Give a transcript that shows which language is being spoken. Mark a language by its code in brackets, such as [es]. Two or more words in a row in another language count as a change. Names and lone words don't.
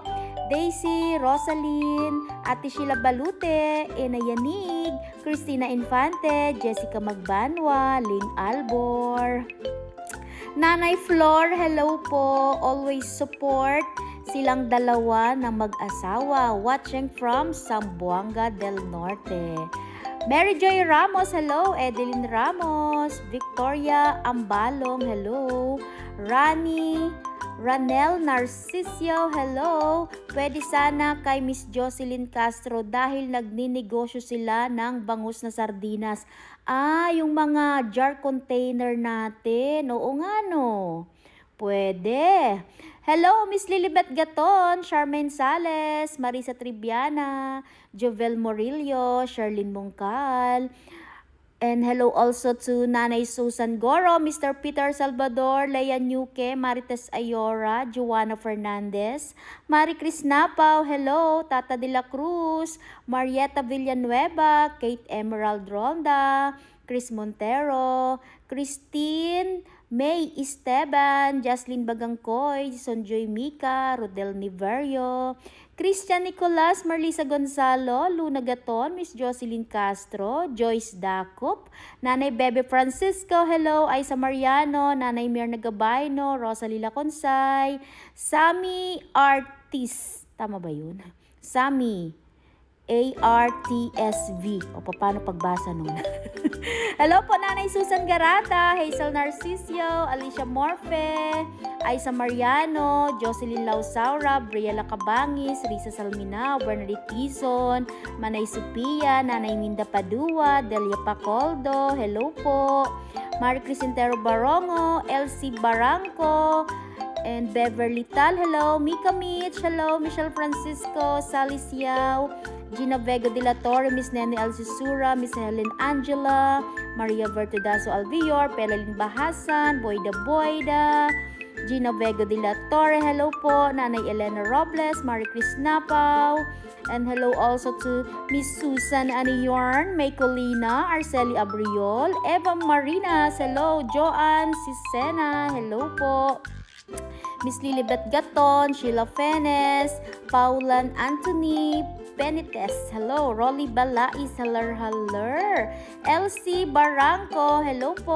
[tl] Daisy, Rosaline, Ate Sheila Balute, Ina Yanig, Christina Infante, Jessica Magbanwa, Lynn Albor, Nanay Flor, hello po. [en] Always support [tl] silang dalawa na mag-asawa, [en] watching from Zamboanga del Norte. Mary Joy Ramos, hello. Edeline Ramos, Victoria Ambalong, hello. Ranel Narcisio, hello. [tl] Pwede sana kay Miss Jocelyn Castro dahil nagninegosyo sila ng bangus na sardinas. Yung mga [en] jar container [tl] natin. Oo nga no. Pwede. Hello, Miss Lilibet Gaton, Charmaine Sales, Marisa Triviana, Jovel Morillo, Sherlyn Mongcal. [en] And hello also to Nanay Susan Goro, Mr. Peter Salvador, Leia Nuque, Marites Ayora, Joanna Fernandez, Mari Cris Napaw, hello, Tata de la Cruz, Marieta Villanueva, Kate Emerald Ronda, Chris Montero, Christine May Esteban, Jocelyn Bagangkoy, Sonjoy Mika, Rodel Niverio, Christian Nicolas, Marlisa Gonzalo, Luna Gaton, Miss Jocelyn Castro, Joyce Dacup, [tl] Nanay Bebe Francisco, hello, Aisa Mariano, Nanay Mirna Gabayno, Rosalila Consay, Sami Artis, tama ba yun? Sami ARTSV. O paano pagbasa nun? Hello po Nanay Susan Garata, Hazel Narcisio, Alicia Morfe, Aisa Mariano, Jocelyn Lausaura, Briella Cabangis, Risa Salminao, Bernadette Tizon, Manay Supia, Nanay Minda Padua, Delia Pacoldo, hello po. [en] Mari Crisintero Barongo, Elsie Barangco, and Beverly Tal, hello. Mika Mitch, hello. [tl] Michelle Francisco, Sally Siao, Gina Vega de la Torre, Miss Nene Alcisura, Miss Helen Angela, Maria Vertudaso Alvior, Pelalin Bahasan, Boyda, Gina Vega de la Torre, hello po. Nanay Elena Robles, Marie Cris Napaw, [en] and hello also to Miss Susan Aniyorn, May Colina, Arceli Abriol, Eva Marinas, hello. [tl] Joanne Sisena, hello po. [en] Miss Lilibet Gaton, Sheila Fenes, Paulan Anthony Benites, hello. Rolly Balais, hello. [tl] Elsie Barangco, hello po.